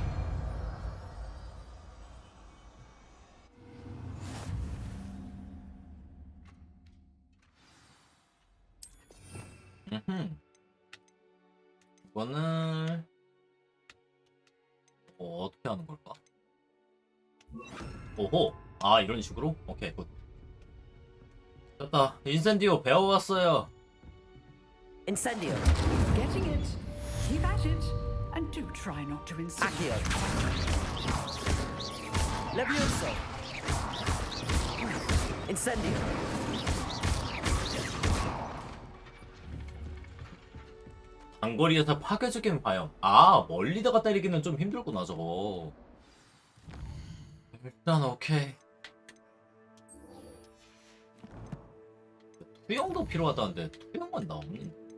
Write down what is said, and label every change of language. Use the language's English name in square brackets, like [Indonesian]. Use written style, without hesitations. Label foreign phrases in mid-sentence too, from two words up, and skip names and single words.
[Korean] 이거는 어떻게 하는 걸까? 오호. 아, 이런 식으로? 오케이, 굿. 됐다. 인센디오 배워왔어요. Incendio. [English] Getting it. Keep at it. And do try not to insist. [Korean] Accio. Levioso. Incendio. 단거리에서 파괴적인 바염. 아, 멀리다가 때리기는 좀 힘들구나 저거. 일단 오케이. 투영도 필요하다는데 투영만 나오는.